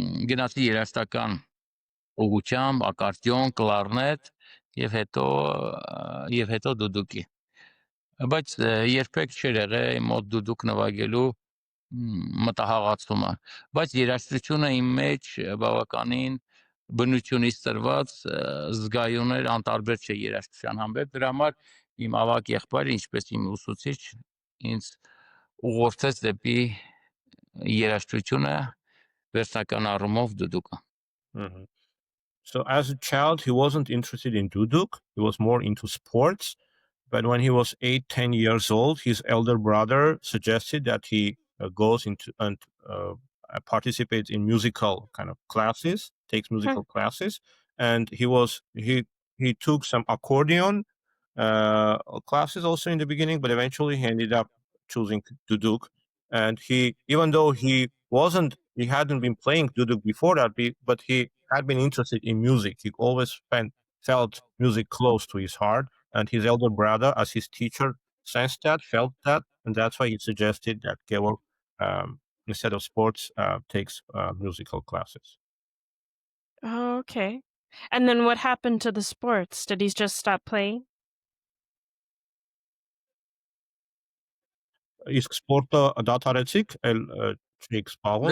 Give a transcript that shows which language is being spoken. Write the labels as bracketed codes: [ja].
[hy] գնացի երաժշտական ուղղությամբ, ակարդեոն, կլարնետ եւ հետո դուդուկի։ Բայց երբեք չէր եղել մոտ դուդուկ նվագելու մտահաղացումը, բայց երաժշտությունը իմ մեջ բավականին բնությունից տրված զգայուն էր, անտարբեր չէ երաժշտության հանդեպ, դրա համար իմ ավակ եղբայրը, ինչպես իմ ուսուցիչ, ինձ ուղղորդեց դեպի երաժշտությունը վերջնական առումով դուդուկը։ Mhm. [en] So as a child, he wasn't interested in duduk. He was more into sports. But when he was 8, 10 years old, his elder brother suggested that he goes into and participates in musical kind of classes, takes Hmm. musical classes, and he took some accordion classes also in the beginning, but eventually he ended up choosing duduk. And even though he hadn't been playing duduk before that, but he had been interested in music. He always felt music close to his heart, and his elder brother, as his teacher, sensed that, felt that, and that's why he suggested that Gabor, instead of sports, takes musical classes. Oh, okay. And then what happened to the sports? Did he just stop playing? [hy] Իսկ սպորտը դադարեցիք, այլ չեք զբաղվում։